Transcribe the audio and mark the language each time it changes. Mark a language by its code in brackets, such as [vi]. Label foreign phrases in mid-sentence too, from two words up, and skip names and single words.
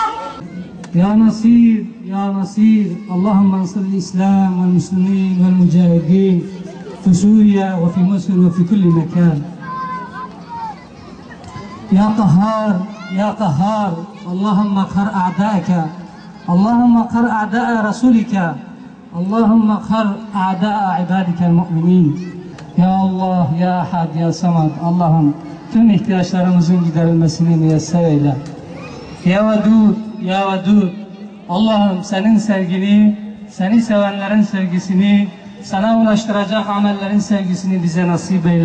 [ar] يا نصير يا نصير اللهم انصر الإسلام والمسلمين والمجاهدين في سوريا وفي مصر وفي كل مكان. يا قهار اللهم اقهر أعداءك اللهم اقهر أعداء رسولك اللهم اقهر أعداء عبادك المؤمنين. يا الله، يا أحد، يا صمد, [tr] Allah'ım tüm ihtiyaçlarımızın giderilmesini müyesser eyle. [ar] يا ودود، يا ودود, [tr] Allah'ım senin sevgini, seni sevenlerin sevgisini, sana ulaştıracak amellerin sevgisini bize nasip eyle.